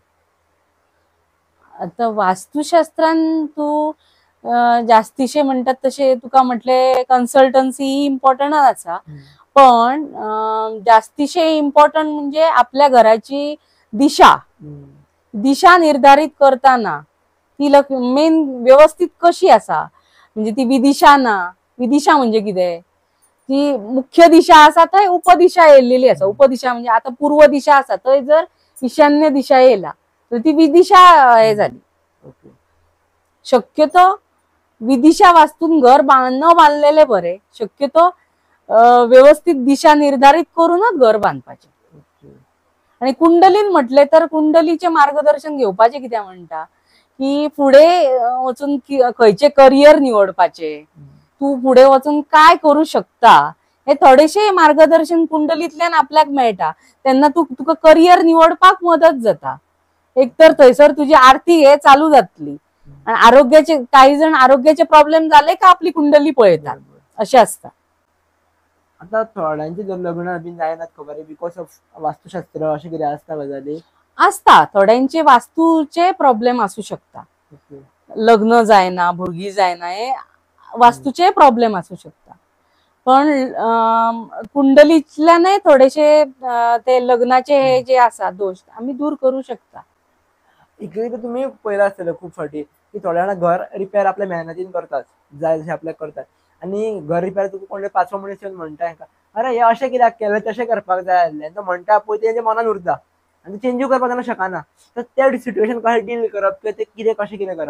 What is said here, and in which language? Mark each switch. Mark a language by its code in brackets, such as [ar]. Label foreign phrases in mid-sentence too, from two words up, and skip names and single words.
[kok] आता वास्तुशास्त्रान तू जास्तीशे म्हणतात तसे तुका म्हटले कन्सल्टन्सी इम्पॉर्टंट आसा, पण जास्तीशे इम्पॉर्टंट म्हणजे आपल्या घराची दिशा निर्धारित करताना ती मेन व्यवस्थित कशी आसा, म्हणजे ती विदिशा ना। विदिशा म्हणजे कितें? ती मुख्य दिशा आसा थंय उपदिशा येयलेली आसा। उपदिशा म्हणजे आता पूर्व दिशा आसा थंय जर ईशान्य दिशा येयला तर ती विदिशा हे झाली। शक्यतो विदिशा वास्तून घर न बांधलेले बरे, शक्यतो व्यवस्थित दिशा निर्धारित करूनच घर बांधपाचे। आणि कुंडलीन म्हटले तर कुंडलीचे मार्गदर्शन घेवपाचे कित्याक म्हणटा की फुडें वचून खंयचे करियर निवडपाचे, तू फुडें वचून काय करू शकता, हे थोडेशे मार्गदर्शन कुंडलीतल्यान आपल्याक मेळटा। तेन्ना तुका करियर निवडपाक मदत जाता। एक तर थंयसर तुजी आर्थिक हे चालू जातली आणि आरोग्याचे काही जण आरोग्याचे प्रॉब्लेम झाले का आपली कुंडली पळयतात, अशें आसता। आता थोड्यांचे जर लग्न बीन जायनात खबर [en] because of [kok] वास्तुशास्त्र अशें कितें आसता गजाली? आसता, थोड्यांचे वास्तूचे प्रॉब्लेम असू शकता। लग्न जायना, भुरगी जायना, हे वास्तूचे प्रॉब्लेम असू शकता। पण कुंडलीतल्यानय थोडेशे ते लग्नाचे हे जे आसा दोष आम्ही दूर करू शकता। इकडे तर तुम्ही पळयला आसतलें खूप फाटी की थोड्या जाणां घर रिपेअर आपल्या मेहनतीन करतात, जाय जशें आपल्याक करतात, आणि घर रिपेअर तुका कोण पांचवो मनीस येवन म्हणटा हेका अरे हे अशें कित्याक केलें तशें करपाक जाय आसलें, तो म्हणटा पळय ते तेंच्या मनान उरता आणि चेंजूय करपाक जाणा शकना। तर त्या सिच्युएशन कशें डील करप किंवा ते कितें कशें कितें करप?